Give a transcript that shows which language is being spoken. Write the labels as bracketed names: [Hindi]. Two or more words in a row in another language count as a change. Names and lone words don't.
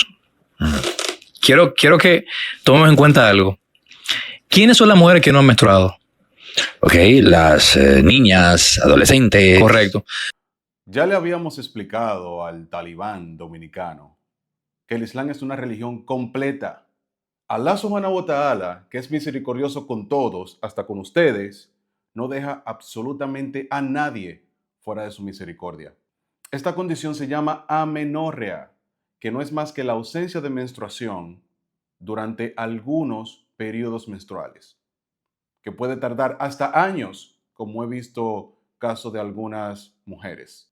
[Spanish] Quiero que tomemos en cuenta algo. ¿Quiénes son las mujeres que no han menstruado? Ok, las niñas, adolescentes. Correcto. Ya le habíamos explicado al talibán dominicano que el Islam es una religión completa. [Arabic] الله سبحانه وتعالى, [Spanish] que es misericordioso con todos, hasta con ustedes, no deja absolutamente a nadie fuera de su misericordia. Esta condición se llama amenorrea, que no es más que la ausencia de menstruación durante algunos periodos menstruales, que puede tardar hasta años, como he visto casos de algunas mujeres.